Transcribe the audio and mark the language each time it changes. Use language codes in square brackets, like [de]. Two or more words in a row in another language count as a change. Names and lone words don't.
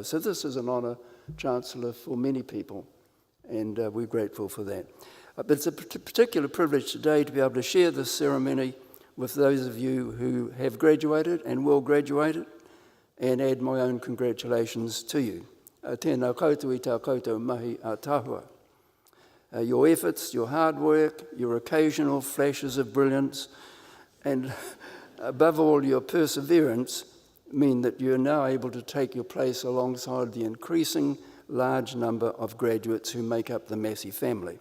[en] So this is an honour, Chancellor, for many people, and we're grateful for that. But it's a particular privilege today to be able to share this ceremony with those of you who have graduated and will graduate, and add my own congratulations to you. [mi] Tēnā koutou I tā koutou mahi a tāhua. [en] Your efforts, your hard work, your occasional flashes of brilliance, and above all your perseverance mean that you are now able to take your place alongside the increasing large number of graduates who make up the Massey family.